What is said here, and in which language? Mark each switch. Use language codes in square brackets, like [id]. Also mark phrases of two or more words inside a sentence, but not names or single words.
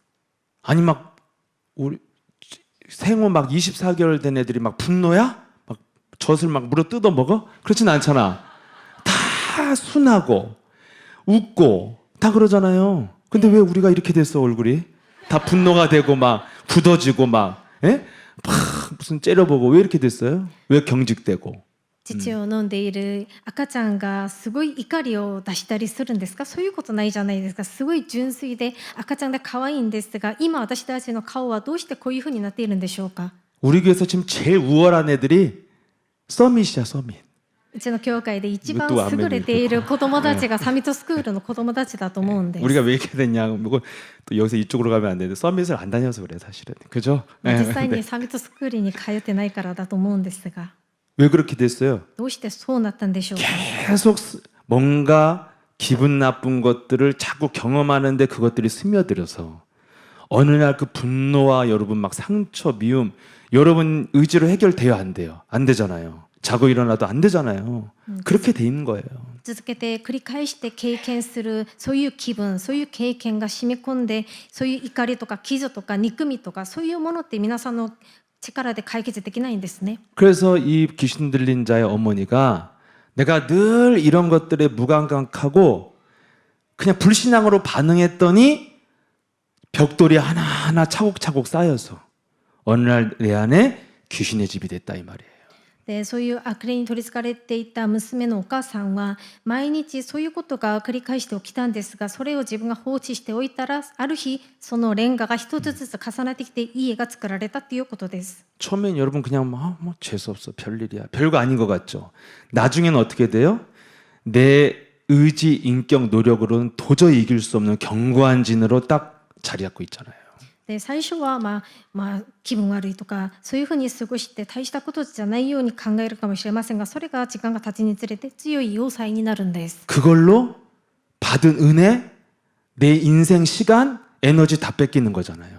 [ko] 아니 막 우리 생후 막 24개월 된 애들이 막 분노야? 막 젖을 막 물어 뜯어 먹어? 그렇진 않잖아. 다 순하고 웃고 다 그러잖아요. 근데 왜 우리가 이렇게 됐어? 얼굴이 다 분노가 되고 막 굳어지고 막, 예? 막 무슨 째려보고 왜 이렇게 됐어요? 왜 경직되고? [ja] 乳を飲んでいる赤ちゃんがすごい怒りを出したりするんですか？そういうことないじゃないですか。すごい純粋で赤ちゃんで可愛いんですが、今私たちの顔はどうしてこういうふうになっているんでしょうか？ [ko] 우리 교회에서 지금 제일 우월한 애들이 서밋이야, 서밋. [ja] うちの教会で一番優れている子供たちがサミットスクールの子供たちだと思うんです。 [ko] 우리가 왜 이렇게 됐냐? 뭐 또 여기서 이쪽으로 가면 안 되는데 서밋을 안 다녀서 그래 사실은. 그죠? [ja] 実際にサミットスクールに通ってないからだと思うんですが、 [ko] 왜 그렇게 됐어요? [ja] どうしてそうなったんでしょうか？ [ko] 계속 뭔가 기분 나쁜 것들을 자꾸 경험하는데 그것들이 스며들어서 어느 날 그 분노와 여러분 막 상처, 미움 여러분 의지로 해결돼요? 안 돼요? 안 되잖아요. 자고 일어나도 안 되잖아요. 그렇게 돼 있는 거예요. [ja] 続けて繰り返して経験するそういう気分、そういう経験が染み込んで、そういう怒りとか傷とか憎みとかそういうものって皆さんの力で解決できないんですね。 [ko] 그래서 이 귀신 들린 자의 어머니가 내가 늘 이런 것들에 무감각하고 그냥 불신앙으로 반응했더니 벽돌이 하나하나 차곡차곡 쌓여서 어느 날 내 안에 귀신의 집이 됐다 이 말이에요. [ja] でそういう悪霊に取りつかれていた娘のお母さんは毎日そういうことが繰り返して起きたんですが、それを自分が放置しておいたらある日そのレンガが一つずつ重なってきて家が作られたということです。 [ko] 처음엔 여러분 그냥 뭐 재수없어 별일이야 별거 아닌 것 같죠. 나중에는 어떻게 돼요? 내 의지, 인격, 노력으로는 도저히 이길 수 없는 견고한 진으로 딱 자리 잡고 있잖아요. [ja] で最初は気分悪いとかそういうふうに過ごして大したことじゃないように考えるかもしれませんが、それが時間が経つにつれて強い要塞になるんです。 [ko] 그걸로 받은 은혜, 내 인생 시간, 에너지 다 뺏기는 거잖아요.